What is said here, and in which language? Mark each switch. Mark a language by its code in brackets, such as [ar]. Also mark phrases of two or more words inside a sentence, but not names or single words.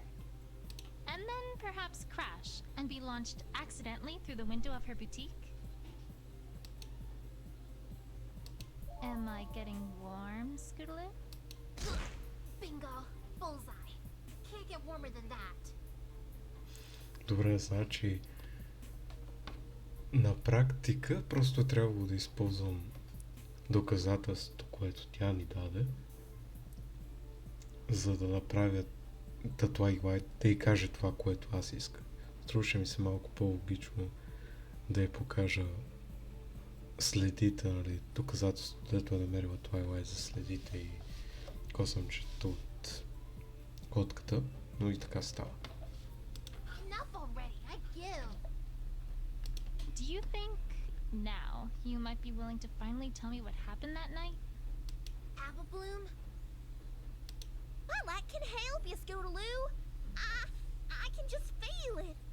[en] And then perhaps crash and be launched accidentally through the window of her boutique. Am I getting warm, Scootaloo? Bingo. Bullseye. Can't get warmer than that. [bg] Добре, значи на практика просто е трябвало да използвам доказателството, което тя ни даде, за да направя да й каже това, което аз искам. Струваше ми се малко по-логично да й покажа следите, нали, доказателството, дето е намерила Twilight за следите и косъмчето от котката, но и така става. [en] Enough already. I give. Do you think now you might be willing to finally tell me what happened that night? Apple Bloom? My light can help you, Scootaloo. I can just feel it.